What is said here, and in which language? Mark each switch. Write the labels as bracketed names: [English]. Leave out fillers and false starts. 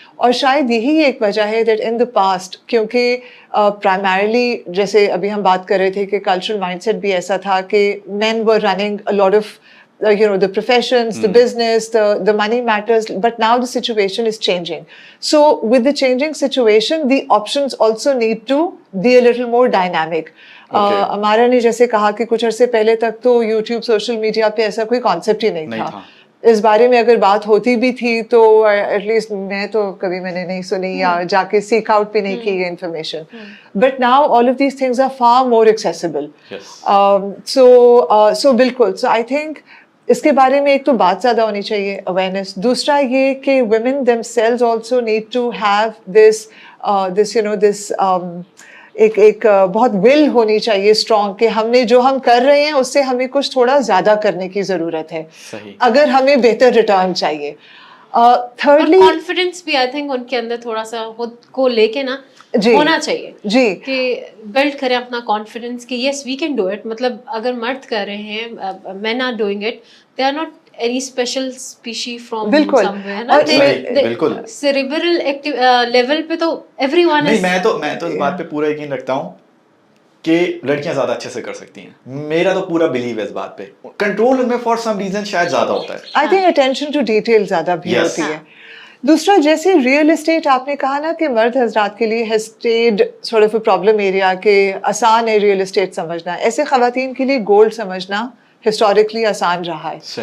[Urdu] اور شاید یہی ایک وجہ ہے دیٹ ان دا پاسٹ, کیونکہ پرائمرلی جیسے ابھی ہم بات کر رہے تھے کہ کلچرل مائنڈ سیٹ بھی ایسا تھا کہ [English] Men were running a lot of the professions, the business, the money matters, but now the situation is changing. So with the changing situation, the options also need to be a little more dynamic. [Urdu] ہمارا نے جیسے کہا کہ کچھ عرصے پہلے تک تو یوٹیوب, سوشل میڈیا پہ ایسا کوئی کانسیپٹ ہی نہیں تھا. اس بارے میں اگر بات ہوتی بھی تھی تو ایٹ لیسٹ میں تو کبھی میں نے نہیں سنی یا جا کے سیک آؤٹ بھی نہیں کی یہ information. [English] But now all of these things are far more accessible. [Urdu] سو بالکل, سو آئی تھنک اس کے بارے میں ایک تو بات زیادہ ہونی چاہیے, اویئرنیس. دوسرا یہ کہ women them sales also need to have this ایک بہت ول ہونی چاہیے اسٹرانگ کہ ہم نے جو ہم کر رہے ہیں اس سے ہمیں کچھ تھوڑا زیادہ کرنے کی ضرورت ہے اگر ہمیں بہتر ریٹرن چاہیے. [English] thirdly [Urdu] کانفیڈنس بھی آئی تھنک ان کے اندر تھوڑا سا خود کو لے کے نا ہونا چاہیے جی, کہ بلڈ کریں اپنا کانفیڈنس کہ [English] Yes we can do it. [Urdu] مطلب اگر مرد کر رہے ہیں, [English] men are doing it, they are not any special species from somewhere نا, [Urdu] بالکل [English] cerebral level پہ تو everyone is. [Urdu] میں تو اس بات پہ پورا یقین رکھتا ہوں کہ لڑکیاں زیادہ اچھے سے کر سکتی ہیں. میرا تو پورا بلیو ہے اس بات پہ. کنٹرول ان میں فار سم ریزن شاید زیادہ ہوتا ہے. I think attention to detail زیادہ بھی ہوتی ہے. دوسرا جیسے ریئل اسٹیٹ آپ نے کہا نا کہ مرد حضرات کے لیے [English] has stayed sort of a problem area [Urdu] کہ آسان ہے ریئل اسٹیٹ سمجھنا, ایسے خواتین کے لیے گولڈ سمجھنا ہسٹوریکلی آسان رہا ہے.